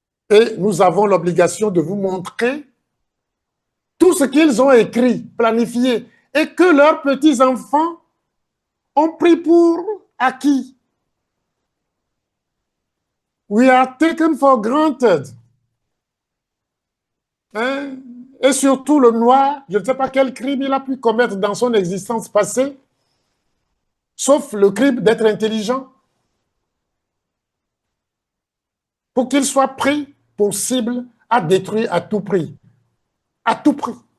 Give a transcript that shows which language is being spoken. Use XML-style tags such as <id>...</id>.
<fr>Et nous avons l'obligation de vous montrer tout ce qu'ils ont écrit, planifié, et que leurs petits-enfants ont pris pour acquis.</fr> <en>We are taken for granted.</en> <fr>Hein? Et surtout le noir, je ne sais pas quel crime il a pu commettre dans son existence passée, sauf le crime d'être intelligent, pour qu'il soit pris pour cible à détruire à tout prix. À tout prix.</fr>